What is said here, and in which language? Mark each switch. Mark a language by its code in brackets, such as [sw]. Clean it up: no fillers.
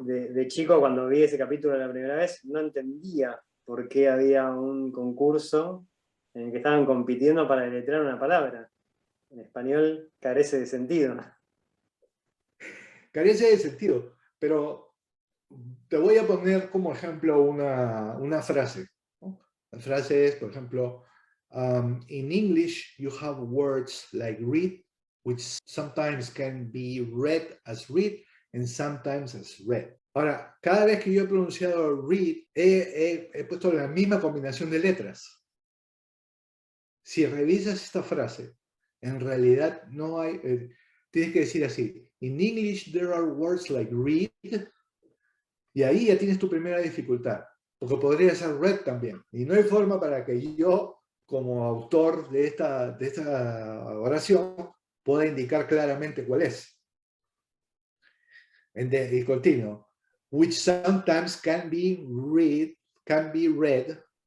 [es] De chico, cuando vi ese capítulo la primera vez, no entendía por qué había un concurso en el que estaban compitiendo para deletrear una palabra. En español carece de sentido. Carece de sentido, pero te voy a poner como ejemplo una frase, ¿no? La frase es, por ejemplo, [en] in English you have words like read, which sometimes can be read as read and sometimes as read. [es] Ahora, cada vez que yo he pronunciado read, he puesto la misma combinación de letras. Si revisas esta frase, en realidad no hay, tienes que decir así, [en] in English there are words like read, [es] y ahí ya tienes tu primera dificultad, porque podría ser read también. Y no hay forma para que yo, como autor de esta oración, pueda indicar claramente cuál es. Y continuo. [en] Which sometimes can be read.